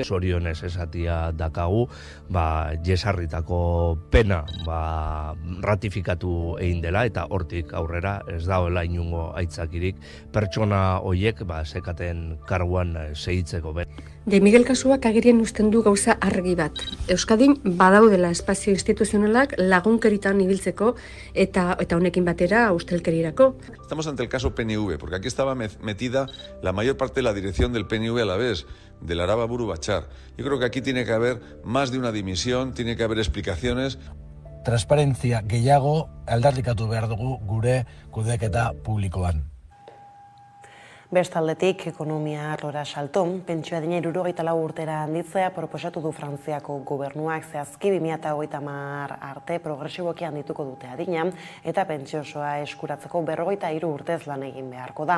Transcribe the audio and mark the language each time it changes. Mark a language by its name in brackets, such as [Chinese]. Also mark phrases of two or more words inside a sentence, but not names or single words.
[Basque] Zorionez esatia dakagu, jesarritako pena ratifikatu egin dela, eta hortik aurrera ez dagoela inungo aitzakirik pertsona horiek sekaten karguan segitzeko. De Miguel kasuak agerian uzten du gauza argi bat. Euskadin badaudela espazio instituzionalak lagunkeritan ibiltzeko eta honekin batera ustelkerirako. [Spanish] Estamos ante el caso PNV, porque aquí estaba metida la mayor parte de la dirección del PNV alavés, del Arababuru Batzar. Yo creo que aquí tiene que haber más de una dimisión, tiene que haber explicaciones. [Basque] Transparentzia gehiago aldarrikatu behar dugu gure kudeaketa publikoan. Bestaldetik, ekonomia arlora salto, pentsio adina 74 urtera handitzea proposatu du Frantziako gobernuak, zehazki 2030 arte progresiboki handituko dute adina, eta pentsio osoa eskuratzeko 43 urtez lan egin beharko da.